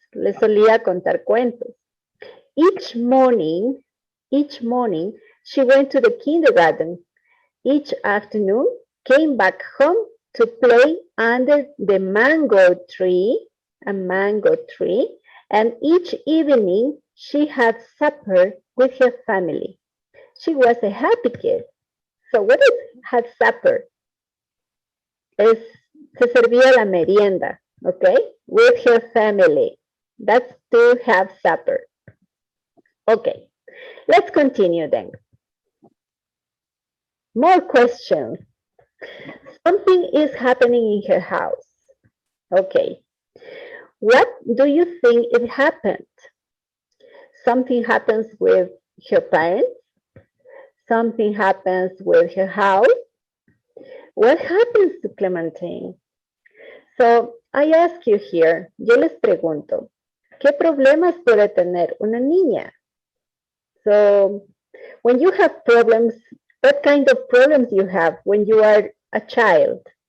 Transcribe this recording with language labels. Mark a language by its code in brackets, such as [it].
[es] Le solía contar cuentos. [en] Each morning, she went to the kindergarten. Each afternoon, came back home to play under the mango tree, a mango tree, and each evening she had supper with her family. She was a happy kid. So what is had supper? [es] Es, se servía la merienda, okay, with her family. [en] That's to have supper. Okay, let's continue then. More questions. Something is happening in her house. Okay, what do you think it happened? Something happens with her parents? Something happens with her house? What happens to Clementine? [es] So I ask you here, yo les pregunto, ¿qué problemas puede tener una niña? [en] So when you have problems, what kind of problems you have when you are a child?